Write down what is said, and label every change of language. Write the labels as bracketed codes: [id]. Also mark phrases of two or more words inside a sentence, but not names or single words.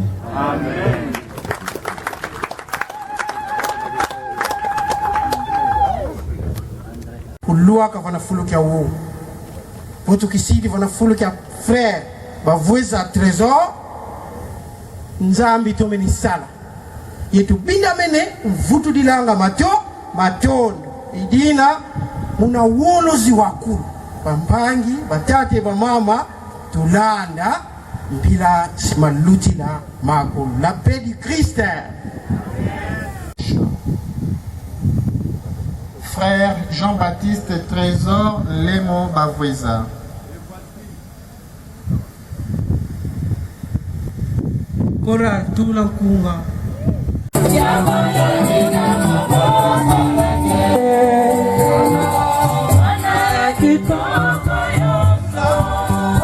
[kg] Amen. Kulua ka vana fulu kya wo potu kisidi vana fulu kya frère bavweza trésor nzambi tomeni sala yetu binda mene mvutu dilanga matondo idina muna wolozi wakulu bampangi batate bamama tulanda mpila malutila makulu [fr] la paix du Christ. [kg] Frère Jean-Baptiste Trésor Lemo Bavweza. Kora tulankunga Kitoko yo